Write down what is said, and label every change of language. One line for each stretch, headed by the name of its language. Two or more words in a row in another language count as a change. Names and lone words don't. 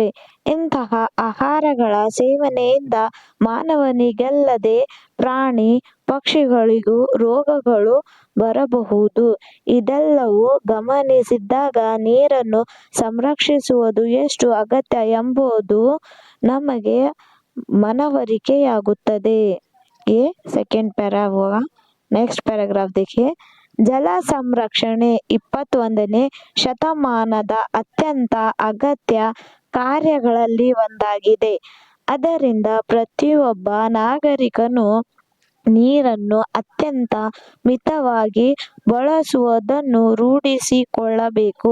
Kannada: ಇಂತಹ ಆಹಾರಗಳ ಸೇವನೆಯಿಂದ ಮಾನವನಿಗಲ್ಲದೆ ಪ್ರಾಣಿ ಪಕ್ಷಿಗಳಿಗೂ ರೋಗಗಳು ಬರಬಹುದು. ಇದೆಲ್ಲವೂ ಗಮನಿಸಿದಾಗ ನೀರನ್ನು ಸಂರಕ್ಷಿಸುವುದು ಎಷ್ಟು ಅಗತ್ಯ ಎಂಬುದು ನಮಗೆ ಮನವರಿಕೆಯಾಗುತ್ತದೆ.
Hindi: ये
English: second para
Hindi: हुआ।
English: next paragraph देखिए।
Kannada: ಜಲ ಸಂರಕ್ಷಣೆ 21ನೇ ಶತಮಾನದ ಅತ್ಯಂತ ಅಗತ್ಯ ಕಾರ್ಯಗಳಲ್ಲಿ ಒಂದಾಗಿದೆ. ಆದ್ದರಿಂದ ಪ್ರತಿಯೊಬ್ಬ ನಾಗರಿಕನು ನೀರನ್ನು ಅತ್ಯಂತ ಮಿತವಾಗಿ ಬಳಸುವುದನ್ನು ರೂಢಿಸಿಕೊಳ್ಳಬೇಕು.